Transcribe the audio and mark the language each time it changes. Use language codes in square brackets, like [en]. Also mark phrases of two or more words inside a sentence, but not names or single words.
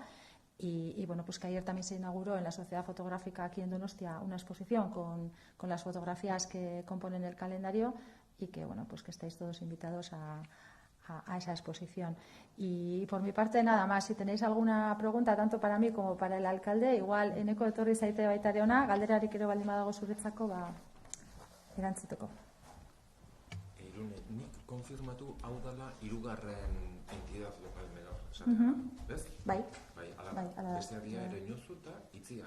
[es] Y, bueno, pues que ayer también se inauguró en la Sociedad Fotográfica aquí en Donostia una exposición con las fotografías que componen el calendario y que, bueno, pues que estáis todos invitados a esa exposición. Y por mi parte, nada más. Si tenéis alguna pregunta, tanto para mí como para el alcalde, [eu] igual eneko etorri zaite baita ere hona, galderarik ere baldin badago zuretzako, erantzuteko. Irune, nik konfirmatu hau dela hirugarren [es] entidad lokal menor. [eu] Ez? Bai. Ala, beste adia ere inozu eta Itziar.